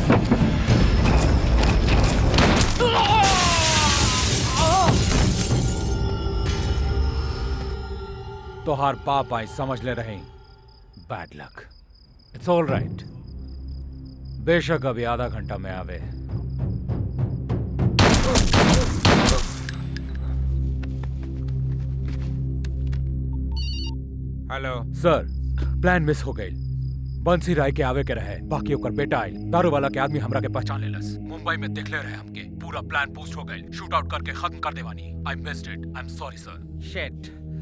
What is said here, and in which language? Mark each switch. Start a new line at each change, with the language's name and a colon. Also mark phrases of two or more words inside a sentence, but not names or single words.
Bhojpuri: तोहार पाप आई समझ ले रहे बैड लक।
English: It's all right.
Bhojpuri: बेशक अभी आधा घंटा में आवे। हेलो सर, प्लान मिस हो गई। बंसी राय के आवे के रहे, बाकी ओकर बेटा आइल। दारू वाला के आदमी हमरा के पहचान लेलस। मुंबई में देख ले रहे हमके। पूरा प्लान पोस्ट हो गई।
English: shoot out
Bhojpuri: करके खत्म कर देवानी।
English: I missed it. I am sorry sir. Shit.